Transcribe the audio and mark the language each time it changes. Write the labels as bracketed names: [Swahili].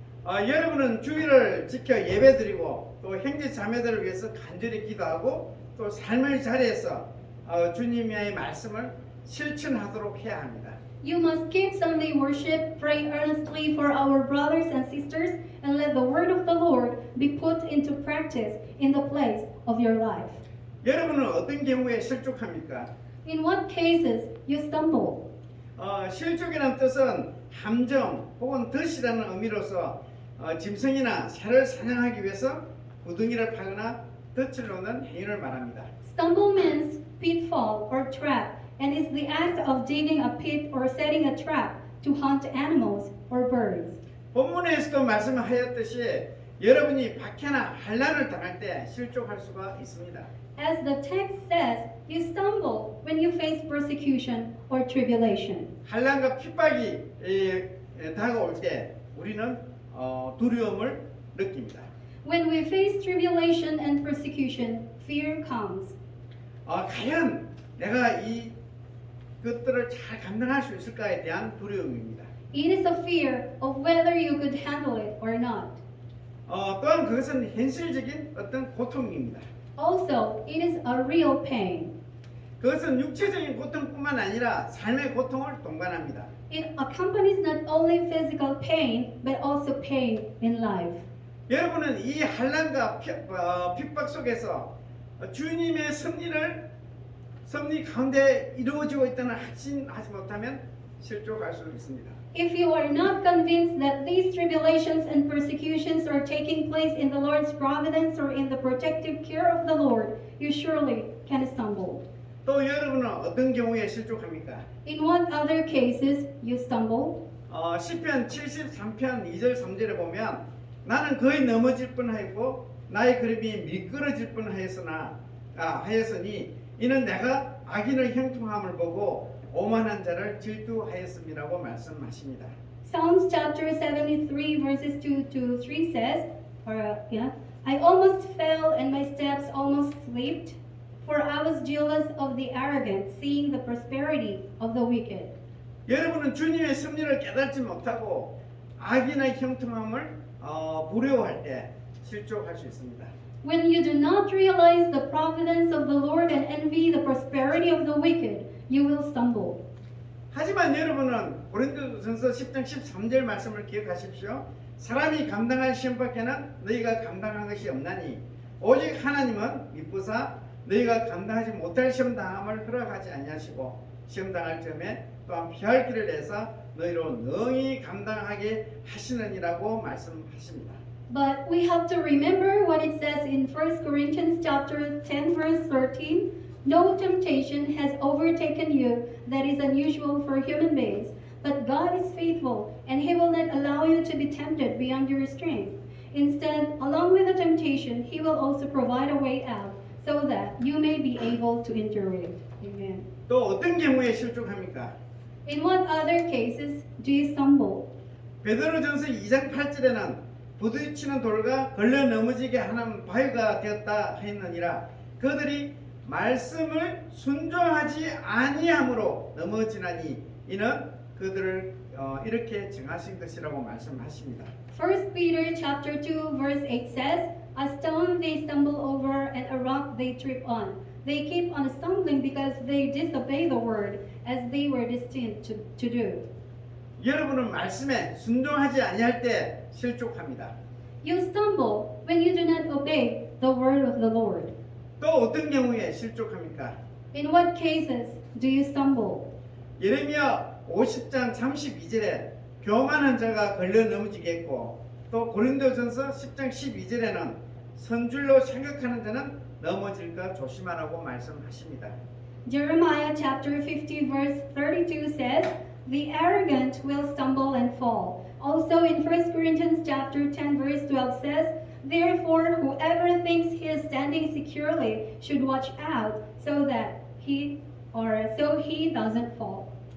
[Korean] 여러분은 주일을 지켜 예배드리고 또 형제 자매들을 위해서 간절히 기도하고 또 삶의 자리에서 주님의 말씀을 실천하도록 해야 합니다. [English] You must keep Sunday worship, pray earnestly for our brothers and sisters, and let the word of the Lord be put into practice in the place of your life. [Korean] 여러분은 어떤 경우에 실족합니까? [English] In what cases you stumble? [Korean] 실족이라는 뜻은 함정 혹은 덫이라는 의미로서 짐승이나 새를 사냥하기 위해서 구덩이를 파거나 덫을 놓는 행위를 말합니다. [English] Stumble means pitfall or trap, and is the act of digging a pit or setting a trap to hunt animals or birds. [Korean] 본문에서도 말씀하였듯이 여러분이 박해나 환난을 당할 때 실족할 수가 있습니다. [English] As the text says, you stumble when you face persecution or tribulation. [Korean] 환난과 핍박이 다가올 때 우리는 두려움을 느낍니다. [English] When we face tribulation and persecution, fear comes. [Korean] 과연 내가 이 것들을 잘 감당할 수 있을까에 대한 두려움입니다. [English] It is a fear of whether you could handle it or not. [Korean] 또한 그것은 현실적인 어떤 고통입니다. [English] Also, it is a real pain. [Korean] 그것은 육체적인 고통뿐만 아니라 삶의 고통을 동반합니다. [English] It accompanies not only physical pain, but also pain in life. [Korean] 여러분은 이 환난과 핍박 속에서 주님의 섭리 가운데 이루어지고 있다는 확신하지 못하면 실족할 수 있습니다. [English] If you are not convinced that these tribulations and persecutions are taking place in the Lord's providence or in the protective care of the Lord, you surely can stumble. [Korean] 또 여러분은 어떤 경우에 실족합니까? [English] In what other cases you stumble? [Korean] 시편 73편 2절 3절에 보면 나는 거의 넘어질 뻔하였고 나의 그림이 미끄러질 뻔하였으니 이는 내가 악인의 형통함을 보고 오만한 자를 질투하였음이라고 말씀하십니다. [English] Psalms chapter 73 verses 2 to 3 says, I almost fell and my steps almost slipped, for I was jealous of the arrogant, seeing the prosperity of the wicked. [Korean] 여러분은 주님의 섭리를 깨닫지 못하고 악인의 형통함을 부러워할 때 실족할 수 있습니다. [English] When you do not realize the providence of the Lord and envy the prosperity of the wicked, you will stumble. [Korean] 하지만 여러분은 고린도전서 10장 13절 말씀을 기억하십시오. 사람이 감당할 시험밖에는 너희가 감당한 것이 없나니 오직 하나님은 미쁘사 너희가 감당하지 못할 시험 당함을 허락하지 아니하시고 시험 당할 점에 또한 피할 길을 내사 너희로 능히 감당하게 하시느니라고 말씀하십니다. [English] But we have to remember what it says in 1 Corinthians chapter 10 verse 13. No temptation has overtaken you that is unusual for human beings, But God is faithful, and He will not allow you to be tempted beyond your strength. Instead, along with the temptation, He will also provide a way out so that you may be able to endure it. Amen. [Korean] 또 어떤 경우에 실족합니까? [English] In what other cases do you stumble? [Korean] 베드로전서 2장 8절에는 부딪히는 돌과 걸려 넘어지게 하는 바위가 되었다 했느니라. 그들이 말씀을 순종하지 아니함으로 넘어지나니 이는 그들을 이렇게 정하신 것이라고 말씀하십니다. [English] 1 Peter chapter 2 verse 8 says, "A stone they stumble over and a rock they trip on. They keep on stumbling because they disobey the word as they were destined to do." [Korean] 여러분은 말씀에 순종하지 아니할 때 실족합니다. [English] You stumble when you do not obey the word of the Lord. [Korean] 또 어떤 경우에 실족합니까? [English] In what cases do you stumble? [Korean] 예레미야 50장 32절에 교만한 자가 걸려 넘어지겠고 또 고린도전서 10장 12절에는 선줄로 생각하는 자는 넘어질까 조심하라고 말씀하십니다. [English] Jeremiah chapter 50 verse 32 says, "The arrogant will stumble and fall." Also in 1 Corinthians chapter 10 verse 12 says, "Therefore whoever thinks he is standing securely should watch out so he doesn't fall."